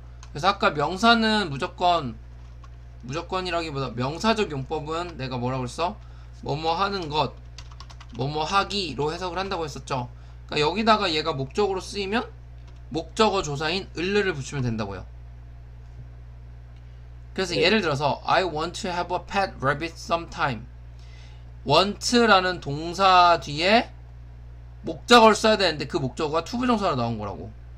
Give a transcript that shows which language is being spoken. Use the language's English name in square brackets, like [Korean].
[Korean] 그래서 아까 명사는 무조건이라기보다 명사적 용법은 내가 뭐라고 했어? 뭐뭐 하는 것, 뭐뭐 하기로 해석을 한다고 했었죠. 그러니까 여기다가 얘가 목적으로 쓰이면 목적어 조사인 을를 붙이면 된다고요. 그래서 네. 예를 들어서 [English] I want to have a pet rabbit sometime. [Korean] want라는 동사 뒤에 목적어를 써야 되는데 그 목적어가 투부정사로 나온 거라고.